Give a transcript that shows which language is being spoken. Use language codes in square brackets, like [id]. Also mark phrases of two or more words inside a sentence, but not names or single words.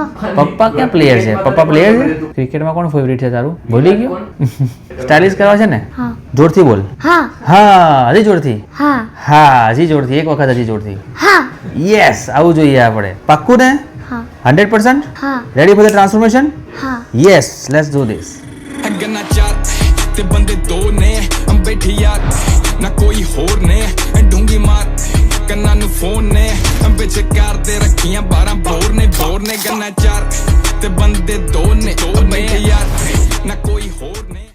[gu] પપ્પા ક્યાં પ્લેયર છે? પપ્પા પ્લેયર છે? ક્રિકેટમાં કોણ ફેવરિટ છે તારું? ભૂલી ગયો? સ્ટાઇલિશ કરવા છે ને? હા. જોરથી બોલ. હા. હા, હજી જોરથી. હા. હા, હજી જોરથી. એક વખત હજી જોરથી. હા. યસ, આવું જોઈએ આપણે. પાક્કું ને? હા. 100%? હા. [en] Ready for the transformation? [gu] હા. [en] Yes, let's do this. [pa] ਗੰਨਾ ਚਾਰ ਤੇ ਬੰਦੇ ਦੋ ਨੇ ਹਮ ਬੈਠੇ ਯਾਰ ਨਾ ਕੋਈ ਹੋਰ ਨੇ ਢੂੰਗੀ ਮਾਰ ਕੰਨਾ ਨੂੰ ਫੋਨ ਨੇ ਹਮ ਬੇਚ ਕਾਰ ਦੇ ਰੱਖੀਆਂ 12 ਬੋਰ ਨੇ ਗੰਨਾ ਚਾਰ ਤੇ ਬੰਦੇ ਦੋ ਨੇ ਹਮ ਬੈਠੇ ਯਾਰ ਨਾ ਕੋਈ ਹੋਰ ਨੇ